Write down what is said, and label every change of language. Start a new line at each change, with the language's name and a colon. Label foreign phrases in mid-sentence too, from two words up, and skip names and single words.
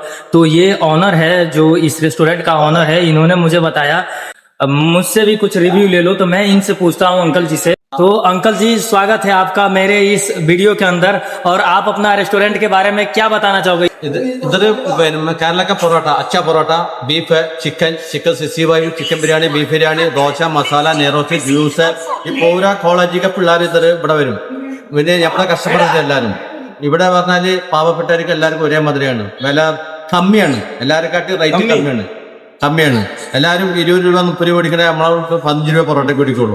Hindi: तो ये ऑनर है, जो इस रेस्टोरेंट का ऑनर है, इन्होंने मुझे बताया. अब मुझसे भी कुछ रिव्यू ले लो, तो मैं इनसे पूछता हूँ अंकल जी से. तो अंकल जी, स्वागत है आपका मेरे इस वीडियो के अंदर, और आप अपना रेस्टोरेंट के बारे में क्या बताना चाहोगे? इधर केरला का परोठा, अच्छा परोठा, बीफ है, चिकन 65,
Malayalam: ചിക്കൻ ബിരിയാണി, ബീഫ് ബിരിയാണി, ദോശ മസാല നെറോസ്റ്റ് ജ്യൂസ് ഈ
Hindi: पूरा कॉलेज के
Malayalam: പിള്ളേർ ഇവിടെ വരും. പിന്നെ നമ്മുടെ കസ്റ്റമേഴ്സ് എല്ലാവരും ഇവിടെ പറഞ്ഞാല് പാവപ്പെട്ടവർക്ക് എല്ലാവർക്കും ഒരേ മാതിരിയാണ്. വില കമ്മിയാണ്, എല്ലാവരെക്കാട്ടി റേറ്റ് കമ്മിയാണ്. എല്ലാവരും 20 രൂപ 30 രൂപ കൊടുക്കണേ, നമ്മളെ 15 രൂപ പൊറോട്ടയ്ക്ക് കൊടുക്കുള്ളൂ.